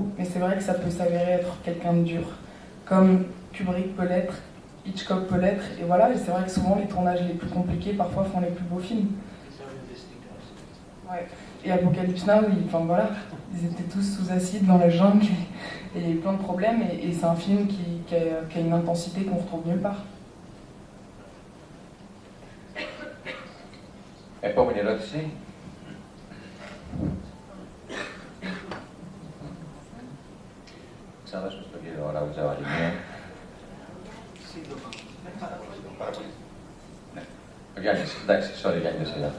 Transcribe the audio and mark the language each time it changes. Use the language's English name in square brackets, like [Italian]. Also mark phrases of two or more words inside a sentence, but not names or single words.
[French] Mais c'est vrai que ça peut s'avérer être quelqu'un de dur. Comme Kubrick peut l'être, Hitchcock peut l'être. Et voilà, et c'est vrai que souvent, les tournages les plus compliqués, parfois, font les plus beaux films. Ouais. Et Apocalypse Now, ils étaient tous sous acide dans la jungle. Et il y a eu plein de problèmes. Et c'est un film qui a une intensité qu'on retrouve nulle part. [Greek] Επόμενη ερώτηση. Ξαναδώσουμε στον κύριο Ραουτζάου άλλη μία. Ο Γιάννης, εντάξει, sorry Γιάννη, δεν σειρά.